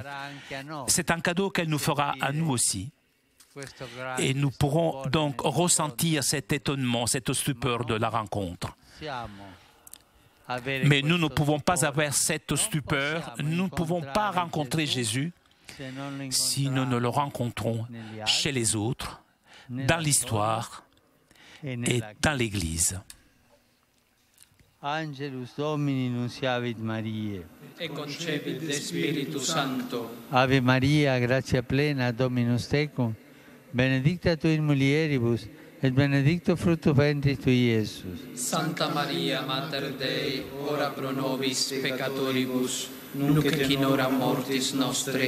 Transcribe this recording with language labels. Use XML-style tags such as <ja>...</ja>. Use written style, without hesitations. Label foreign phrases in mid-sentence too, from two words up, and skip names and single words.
<fr>C'est un cadeau qu'elle nous fera à nous aussi. Et nous pourrons donc ressentir cet étonnement, cette stupeur de la rencontre. Mais nous ne pouvons pas avoir cette stupeur, nous ne pouvons pas rencontrer Jésus si nous ne le rencontrons chez les autres, dans l'histoire et dans l'Église.</fr> <la>Angelus Domini nunciavit Mariae. E concepit de Spiritu Sancto. Ave Maria, gratia plena, Dominus tecum, benedicta tu in mulieribus, et benedictus fructus ventris tui, Iesus. Santa Maria, Mater Dei, ora pro nobis peccatoribus, nunc et in hora mortis nostre.</la>